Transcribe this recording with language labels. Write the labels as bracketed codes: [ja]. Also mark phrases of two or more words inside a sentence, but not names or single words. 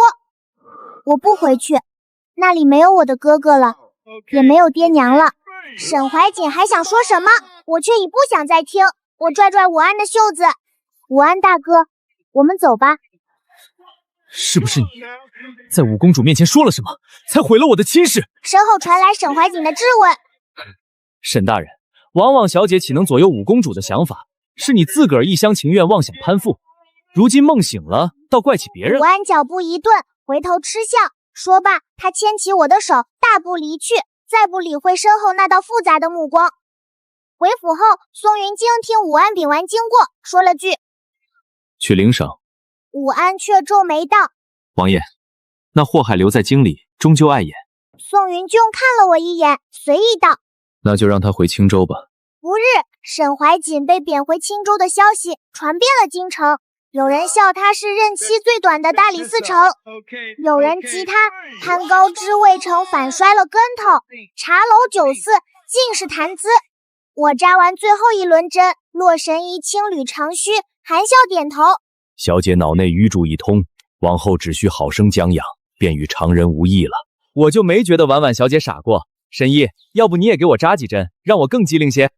[zh] 我不回去，那裡沒有我的哥哥了，也沒有爹娘了。沈懷瑾還想說什麼，我卻已不想再聽。我拽拽武安的袖子，武安大哥，我們走吧。是不是你在五公主面前說了什麼，才毀了我的親事？身後傳來沈懷瑾的質問。沈大人，往往小姐豈能左右五公主的想法？是你自個兒一廂情願，妄想攀附。如今夢醒了，倒怪起別人。武安腳步一頓，回頭嗤笑。說罷，他牽起我的手，大步離去，再不理會身後那道複雜的目光。回府後，宋雲晶聽武安稟完經過，說了句： 去領賞。武安卻皺眉道： 王爺，那禍害留在京裡，終究礙眼。宋雲晶看了我一眼，隨意道： 那就讓他回青州吧。不日，沈懷瑾被貶回青州的消息傳遍了京城， 有人笑他是任期最短的大理寺丞，有人讥他攀高枝未成反摔了跟頭，茶樓酒肆盡是談資。我扎完最後一輪針，洛神医輕捋長鬚，含笑點頭。小姐腦內瘀注一通，往後只需好生將養，便與常人無異了。我就沒覺得婉婉小姐傻過。神醫，要不你也給我扎幾針，讓我更機靈些。